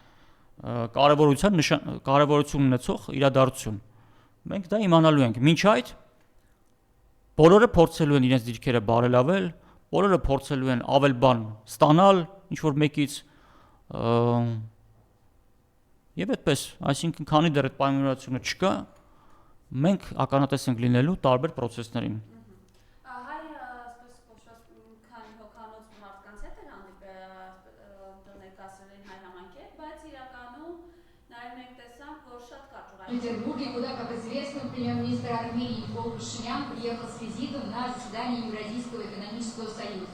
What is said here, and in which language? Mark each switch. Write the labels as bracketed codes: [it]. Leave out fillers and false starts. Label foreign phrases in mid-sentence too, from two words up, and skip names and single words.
[hy] կարևորություն ունեցող իրադարձություն։ Մենք դա իմանալու ենք։ Մինչ այդ բոլորը փորձելու են իրենց դիրքերը բարելավել, բոլորը փորձելու են ավել բան ստանալ ինչ որ մեկից եւ այդպես, այսինքն քանի դեռ այդ պայմանավորությունը չկա, մենք ականատես ենք լինելու տարբեր process-ներին։ [ru] В Петербурге, куда, как известно, премьер-министр Армении Никол Пашинян приехал с визитом на заседание Евразийского экономического союза.